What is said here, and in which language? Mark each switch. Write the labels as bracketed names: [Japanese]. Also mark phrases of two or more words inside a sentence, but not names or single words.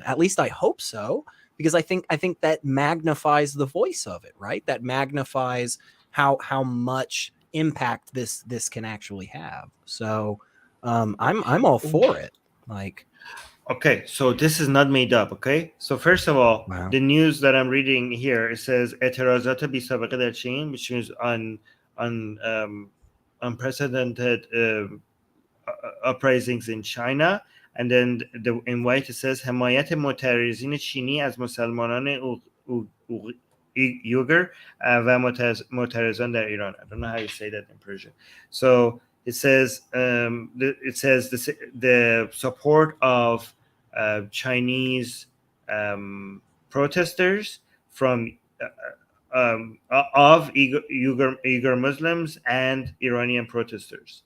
[English] At least I hope so, because I think that magnifies the voice of it, right? That magnifies how much impact this can actually have. So I'm all for it. Like, okay, so this is not made up. Okay, so first of all, the news that I'm reading here, it says [Persian] اعتراضات بی‌سابقه در چین, [English] which means unprecedented uprisings in China, and then in white it says [Persian] حمایت معترضین چینی از مسلمانان Uyghur و معترضان در ایران. [English] I don't know how you say that in Persian. So it says the support of Chinese protesters from of Uyghur Muslims and Iranian protesters.